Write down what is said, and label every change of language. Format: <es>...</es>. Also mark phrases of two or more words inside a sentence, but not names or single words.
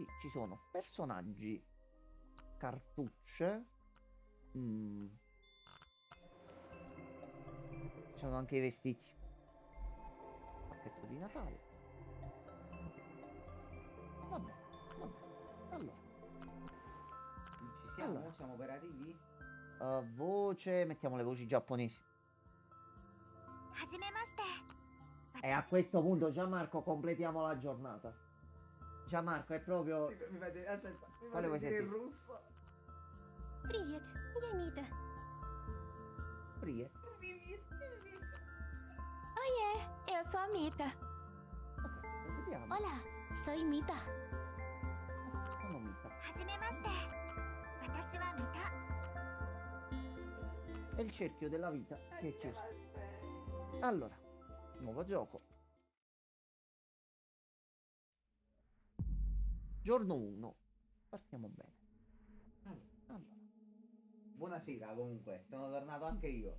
<it>Ci sono personaggi, cartucce, ci sono anche i vestiti. Pacchetto di Natale. Vabbè, vabbè. Allora, Ci siamo? Allora. Siamo operativi? voce, mettiamo le voci giapponesi.</it> <ja>はじめまして。</ja> <it>E a questo punto, Gianmarco, completiamo la giornata. Gianmarco è proprio... Mi fai aspetta, mi Quale vuoi fai sentire il sentire? russo.</it> <ru>Привет, я Мита. Prie.</ru> <pt>Oiê, eu sou a Mita.</pt> <it>Ok, vediamo.</it> <pt>Olá, sou Mita.</pt> <it>Sono Mita.</it> <ja>はじめまして。私はミタ。</ja> <it>E il cerchio della vita si è chiuso. Allora, nuovo gioco. Giorno 1. Partiamo bene. Allora, Buonasera comunque, sono tornato anche io.</it>